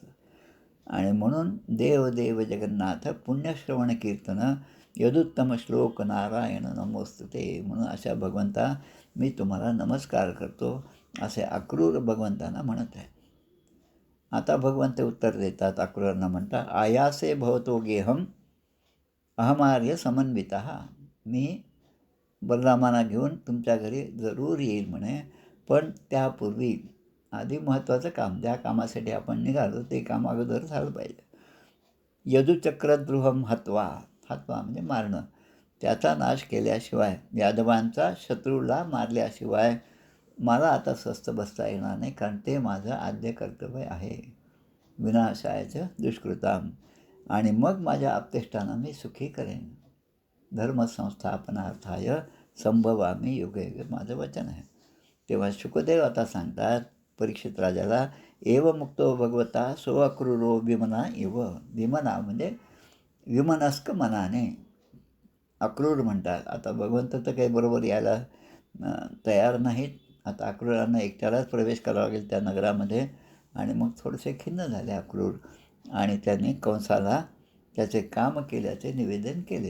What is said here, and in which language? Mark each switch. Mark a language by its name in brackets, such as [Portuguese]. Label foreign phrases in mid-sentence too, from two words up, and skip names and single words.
[Marathi] आणि म्हणून [Sanskrit] देव देव जगन्नाथ पुण्यश्रवण कीर्तन यदुत्तम श्लोक नारायण नमोस्तुते, [Marathi] म्हणून अशा भगवंता मी तुम्हाला नमस्कार करतो, असे अक्रूर भगवंतांना म्हणत आहे. आता भगवंत उत्तर देतात अक्रूरांना, म्हणता [Sanskrit] आयासे भवतो गेहम अहमार्य समन्विता, [Marathi] मी बलरामांना घेऊन तुमच्या घरी जरूर येईल म्हणे, पण त्यापूर्वी आधी महत्त्वाचं काम, ज्या कामासाठी आपण निघालो ते काम अगोदर झालं पाहिजे. [Sanskrit] यदुचक्रद्रुहम हत्वा, [Marathi] हत्वा म्हणजे मारणं, त्याचा नाश केल्याशिवाय, यादवांचा शत्रूला मारल्याशिवाय मला आता स्वस्थ बसता येणार नाही, कारण ते माझं आद्य कर्तव्य आहे. [Sanskrit] विनाशायचं दुष्कृताम, [Marathi] आणि मग माझ्या आप्तेष्टांना मी सुखी करेन. [Sanskrit] धर्मसंस्थापनार्थाय संभवामी युगे युगे, [Marathi] माझं वचन आहे. तेव्हा शुकदेव आता सांगतात परीक्षित राजाला, [Sanskrit] एव मुक्तो भगवता सो अक्रूरो विमना इव, [Marathi] विमना म्हणजे विमनस्क मनाने. अक्रूर म्हणतात, आता भगवंत तर काही बरोबर यायला तयार नाहीत. आता अक्रूरांना एकट्यालाच प्रवेश करावा लागेल त्या नगरामध्ये. आणि मग थोडेसे खिन्न झाले अक्रूर, आणि त्यांनी कंसाला त्याचे काम केल्याचे निवेदन केले.